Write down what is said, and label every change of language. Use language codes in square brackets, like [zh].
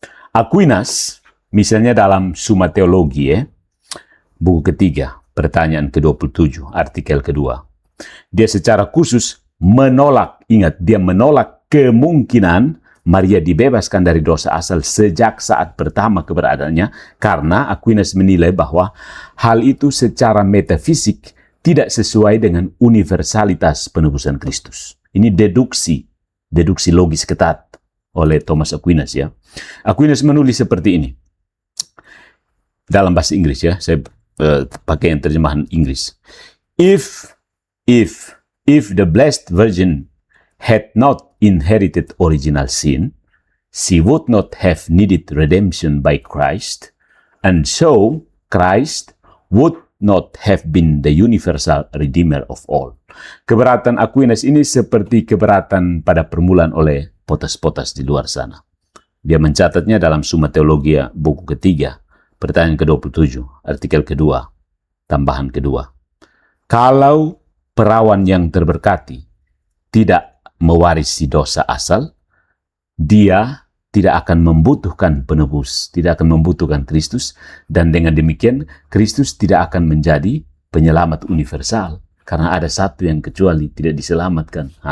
[id] Aquinas, misalnya dalam Summa Theologiae, buku ketiga, pertanyaan ke-27, artikel kedua, dia secara khusus menolak, ingat, dia menolak kemungkinan Maria dibebaskan dari dosa asal sejak saat pertama keberadaannya, karena Aquinas menilai bahwa hal itu secara metafisik tidak sesuai dengan universalitas penebusan Kristus. Ini deduksi logis ketat oleh Thomas Aquinas, ya. Aquinas menulis seperti ini dalam bahasa Inggris, ya. Saya pakai yang terjemahan Inggris. [en] If the Blessed Virgin had not inherited original sin, she would not have needed redemption by Christ, and so Christ would not have been the universal redeemer of all. [id] Keberatan Aquinas ini seperti keberatan pada permulaan oleh potas-potas di luar sana. Dia mencatatnya dalam Summa Theologia buku ketiga, pertanyaan ke-27, artikel kedua, tambahan kedua. Kalau perawan yang terberkati tidak mewarisi dosa asal, dia tidak akan membutuhkan penebus, tidak akan membutuhkan Kristus, dan dengan demikian Kristus tidak akan menjadi penyelamat universal, karena ada satu yang kecuali tidak diselamatkan.